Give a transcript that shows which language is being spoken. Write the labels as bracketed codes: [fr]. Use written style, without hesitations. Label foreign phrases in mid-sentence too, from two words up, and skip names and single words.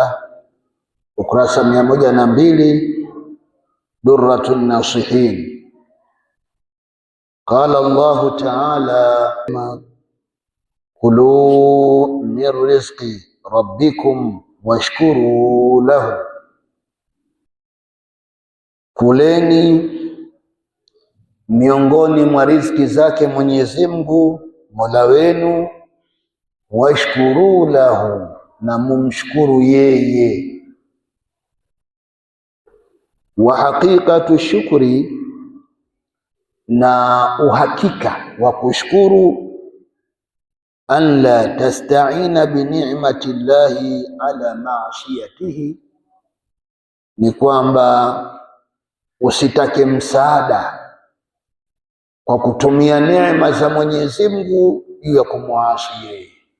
[sw] Ukurasa 102 درة الناصحين. [ar] قال الله تعالى كلوا من رزق ربكم واشكروا له, [sw] kuleni miongoni mwa riziki zake Mwenyezi Mungu Mola wenu, [ar] واشكروا له, [sw] na mumshukuru yeye. [ar] وحقيقة الشكر, [sw] na uhakika wa kushukuru, [ar] أن لا تستعين بنعمة الله على معصيته, [sw] ni kwamba usitake msaada kwa kutumia neema za Mwenyezi Mungu juu ya kumwasi yeye.